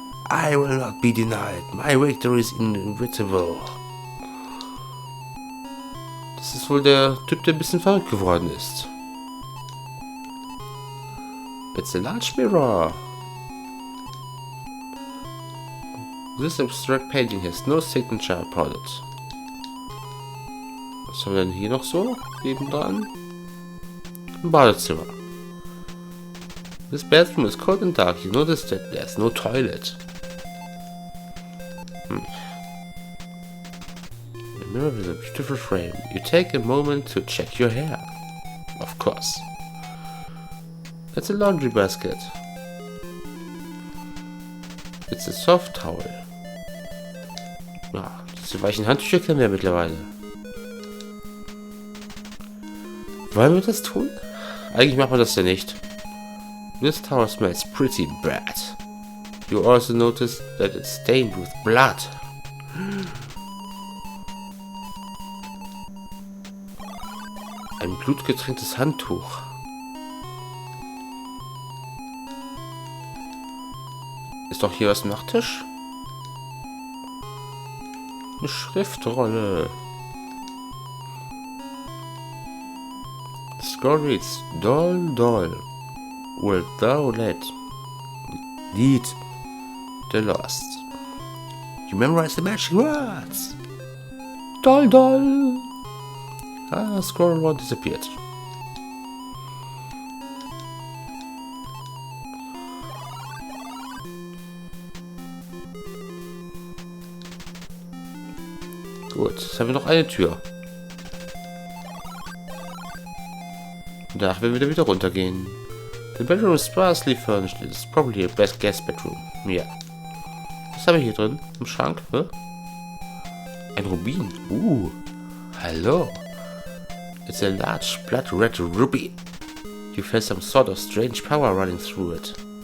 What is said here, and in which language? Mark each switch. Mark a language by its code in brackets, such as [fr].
[en] I will not be denied. My victory is inevitable. [de] Das ist wohl der Typ, der ein bisschen verrückt geworden ist. [en] It's a large mirror. This abstract painting has no signature upon it. [de] Was haben wir denn hier noch so nebendran? Ein Badezimmer. [en] This bathroom is cold and dark. You notice that there's no toilet. A mirror with a beautiful frame. You take a moment to check your hair. Of course. That's a laundry basket. It's a soft towel. [de] Ja, diese weichen Handtücher kennen wir mittlerweile. Wollen wir das tun? Eigentlich macht man das ja nicht. [en] This towel smells pretty bad. You also notice that it's stained with blood. [de] Blutgetränktes Handtuch. Ist doch hier was im Nachttisch? Eine Schriftrolle. [en] Scroll reads, Doll, Doll, wilt thou lead the lost. You memorize the magic words. Doll, Doll. Ah, scroll one disappeared. [de] Gut, jetzt haben wir noch eine Tür. Und danach werden wir wieder runtergehen. [en] The bedroom is sparsely furnished. It's probably a best guest bedroom. [de] Ja. Was haben wir hier drin? Im Schrank? Hä? Ein Rubin. Hallo. [en] It's a large blood red ruby. You feel some sort of strange power running through it.